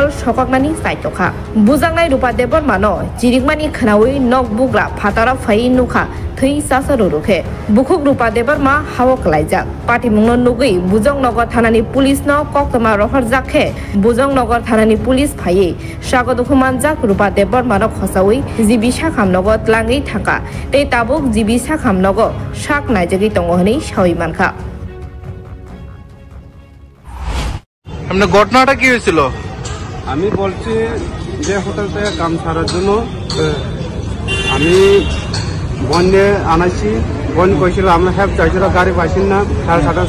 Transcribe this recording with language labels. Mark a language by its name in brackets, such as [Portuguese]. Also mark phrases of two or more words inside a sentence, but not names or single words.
[Kok Borok] सककनानि साइतखा बुजांनाय रूपा देबबर्मानो जिरिकमानि खनावै नग बुग्रा फातारा फाइ नुखा थै सासर रुखे बुखुक रूपा देबबर्मा हावक लाइजाक पार्टी मुंनो नुगै बुजंनगर थानानि पुलिसनो कक्तमा रहर जाखे बुजंनगर थानानि पुलिस फायै सागदुखुमान जाक रूपा देबबर्मानो खसावै जिबि साखामनगो tlangै थाका ते ताबुक जिबि साखामनगो साक नाइजगै तंगहनै सावैमानखा [Bangla] हमने ঘটনাটা কি হয়েছিল আমি বলছি যে হোটেল থেকে কাম ছাড়ার জন্য আমি বন্যে আনাইছি বন কইছিল আমরা হেল্প চাইছিল গাড়ি পাইছি না 7:30টার